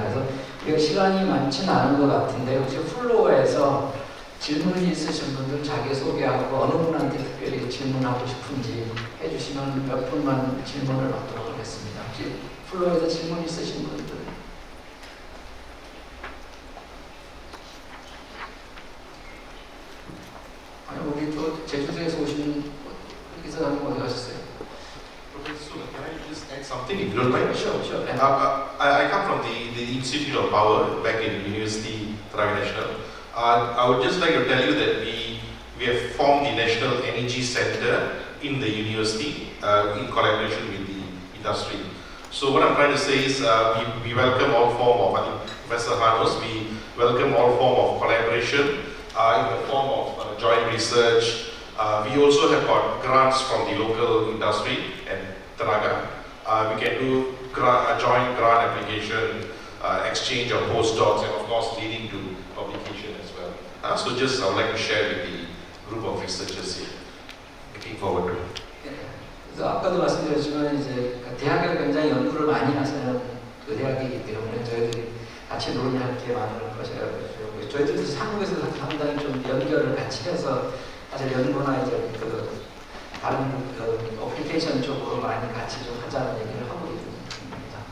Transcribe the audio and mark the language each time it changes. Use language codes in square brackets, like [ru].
[ko] 그래서 우리가 시간이 많지는 않은 것 같은데 혹시 플로어에서 질문이 있으신 분들 자기소개하고 어느 분한테 특별히 질문하고 싶은지 해주시면 몇 분만 질문을 받도록 하겠습니다. 혹시 플로어에서 질문 있으신 분들? 아니 우리 또 제주도에서 오신 이사장님 어디 가셨어요? [en] Professor, can I just add something if you don't mind? Sure. I come from the Institute of Power back in University National. I would just like to tell you that we have formed the National Energy Center in the university in collaboration with the industry. So what I'm trying to say is we welcome all form of, I think Professor Hanos, we welcome all form of collaboration in the form of joint research. We also have got grants from the local industry and Tenaga. We can do joint grant application, exchange of postdocs, and of course leading to publication as well. So just I would like to share with the group of researchers here. Looking forward to it. [ko] 그래서 아까도 말씀드렸지만 이제 대학에 굉장히 연구를 많이 하시는 그 대학이기 때문에 저희들이 같이 논의할 게 많을 것이라고 저희들도 한국에서 상당히 좀 연결을 같이 해서 사실 연구나 이제 그 다른 그 어플리케이션 쪽으로 많이 같이 좀 하자는 얘기를 하고 있습니다.